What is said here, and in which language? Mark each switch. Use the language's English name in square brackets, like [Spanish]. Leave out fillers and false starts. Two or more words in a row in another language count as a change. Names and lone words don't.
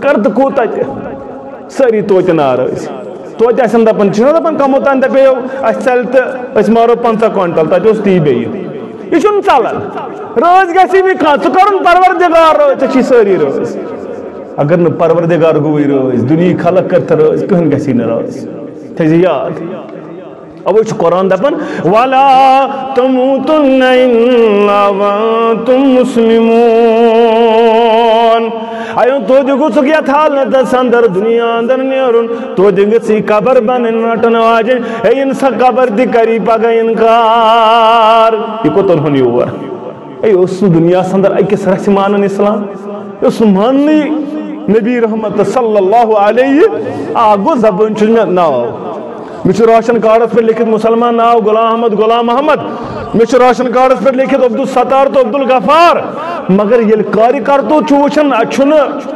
[Kashmiri] کر تہٕ کوٗتاہ تہِ سٲری توتہِ ناراض توتہِ آسن دپان چھِنہ دپان کمو تانۍ دپیو اسہِ ژلہِ تہٕ أسۍ مارو 50 کوینٹل تتہِ اوس تی بیٚیہِ یہ چھُنہٕ ژلان رٲزۍ گژھی نہٕ کانٛہہ ژٕ کرُن پروردگار رٲزۍ ژےٚ چھی سٲری رٲزۍ اگر نہٕ پروردگار گوٚوٕے رٲزۍ دُنیہِکۍ خلق کرِ تہٕ رٲزۍ کٕہٕنۍ گژھی نہٕ رٲزۍ تھٲیزِ یاد اوے چھُ قرآن دپان [Arabic] وَلَا تَمُوتُنَّ إِلَّا وَأَنتُم [Kashmiri] مُسْلِمُونَ آیو توتہِ گوٚژھُکھ یتھ حالتس اندر دنیا اندر نیرُن توتہِ گٔژھی قبر بنٕنۍ رٹن واجٮ۪نۍ ہے یِن سا قبر تہِ کری پگہہ اِنکار یہِ کوٚت اوٚنہُن یور ہے اوس نہٕ دُنیاہس اندر أکِس رژھِ مانان اسلام یہِ اوس نہٕ ماننٕے نبی رحمت [Arabic] صلی اللہ علیہ [Kashmiri] گوٚو زبٲنۍ چھُ مےٚ ناو مےٚ چھُ [English] ration cards [Kashmiri] پٮ۪ٹھ لیکھِتھ مُسلمان ناو غلام محمد مےٚ چھُ [English] ration cards [Kashmiri] پٮ۪ٹھ لیکھِتھ عبدالستار تہٕ عبدالغفار مگر ییٚلہِ کارِ کرتو چھُ وٕچھان اَتہِ چھُنہٕ